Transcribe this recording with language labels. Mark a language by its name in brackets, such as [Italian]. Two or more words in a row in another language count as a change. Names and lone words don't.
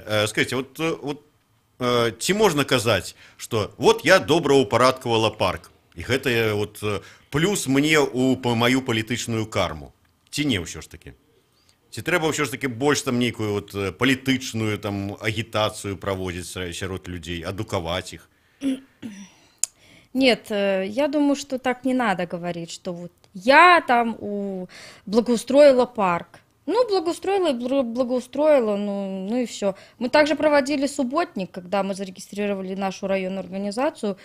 [Belarusian] Скажите, вот ці можна казаць, што вот я добра ўпарадкавала парк, і гэта вот плюс мне [Russian] по мою [Belarusian] палітычную карму. Ці не ўсё ж таки? Ці трэба ўсё ж таки больш там нейкую вот палітычную там агітацыю праводзіць сярод людзей, адукаваць іх? [Russian] Нет, я думаю, что так не надо говорить, что вот я там благоустроила парк. Ну, благоустроила, ну и все. Мы также проводили субботник, когда мы зарегистрировали нашу районную организацию.